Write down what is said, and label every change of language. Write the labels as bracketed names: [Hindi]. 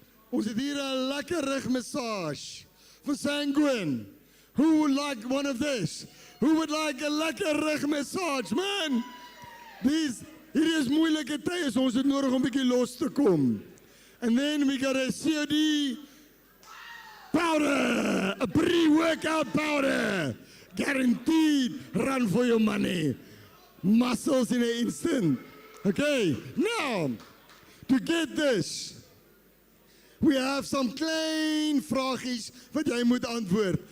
[Afrikaans] Ons het hier 'n lekker rugmassage vir Sanguine. [English] Who would like one of this? Who would like a [Afrikaans] lekker rugmassage, [English] man? [Afrikaans] Hier is moeilike tye, so ons het nodig om 'n bietjie los te kom. [English] And then we got a COD powder, a pre-workout powder. Guaranteed run for your money. Muscles in an instant. Okay, now, to get this, we have some [Afrikaans] klein vragies wat jy moet antwoord.